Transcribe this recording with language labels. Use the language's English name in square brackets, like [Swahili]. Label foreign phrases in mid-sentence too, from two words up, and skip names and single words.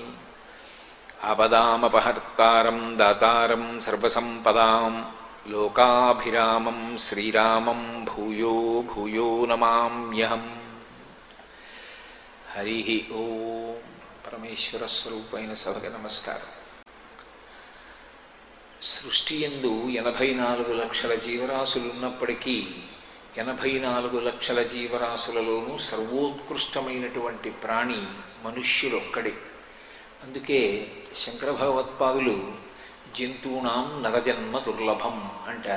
[Sanskrit] आपदामपहर्तारं दातारं सर्वसम्पदां लोकाभिरामं श्रीरामं भूयो भूयो नमाम्यहम्। हरि ओं। परमेश्वर स्वरूपैన [Telugu] సభకి నమస్కారం. సృష్టి యందు 84 లక్షల జీవరాశులున్నప్పటికీ 84 లక్షల జీవరాశులలోనూ సర్వోత్కృష్టమైనటువంటి ప్రాణి మనుష్యులొక్కడే. అందుకే శంకర భగవత్పాదులు [Sanskrit] జంతూనాం నరజన్మ దుర్లభం [Telugu] అంటారు.